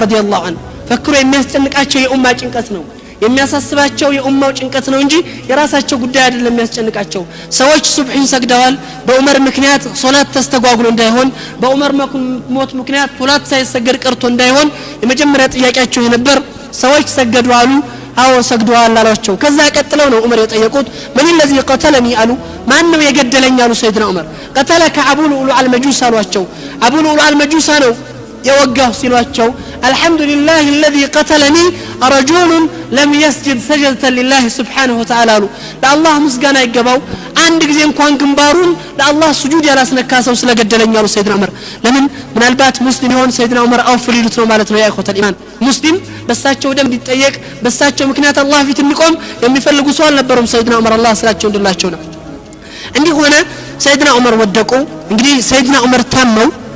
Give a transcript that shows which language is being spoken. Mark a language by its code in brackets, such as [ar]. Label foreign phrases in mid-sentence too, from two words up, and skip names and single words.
[ar] رضي الله عنه [am] ፈክሩ የሚያስጨንቃቸው የኡማ ጭንቀት ነው የሚያሳስባቸው የኡማው ጭንቀት ነው እንጂ የራሳቸው ጉዳይ አይደለም የሚያስጨንቃቸው ሰዎች ሱብሂን ሰግደዋል በዑመር ምክንያት ሶላት ተስተጓጉሎ እንዳይሆን በዑመር ሞት ምክንያት ሶላት ሳይሰገድ ቀርቶ እንዳይሆን የመጀመሪያ ጥያቄያቸው የነበር ሰዎች ሰገዱ አሉ አዎ ሰግደዋል አሏቸው ከዛ ቀጥለው ነው ዑመር የጠየቁት ምን [ar] الذي قتلني [am] አሉ ማን ነው የገደለኝ አሉ ሰይድና ዑመር قتلك [ar] ابو لؤلؤ المجوس አሏቸው አቡ لؤلؤ المجوس [am] ነው የወጋው ሲሏቸው [ar] الحمد لله الذي قتلني رجل لم يسجد سجدة لله سبحانه وتعالى لله [am] مسغና ይገባው አንድ ጊዜ እንኳን ግንባሩን ለአላህ ስጁድ ያላስነካሰው ስለገደለኝ አሉ ሰይድና ዑመር ለምን ምናልባት ሙስሊም ይሆን ሰይድና ዑመር አውፍሊሉት ነው ማለት ነው [ar] يا إخوة الإيمان [am] ሙስሊም በሳቸው ደም እንዲጠየቅ በሳቸው ምክንያት አላህ ፊት እንቆም የሚፈልጉ ሰው አልነበሩም ሰይድና ዑመር አላህ ስላቸው እንድላቸው ነው እንዲህ ሆነ ሰይድና ዑመር ወደቁ እንግዲህ ሰይድና ዑመር ታመው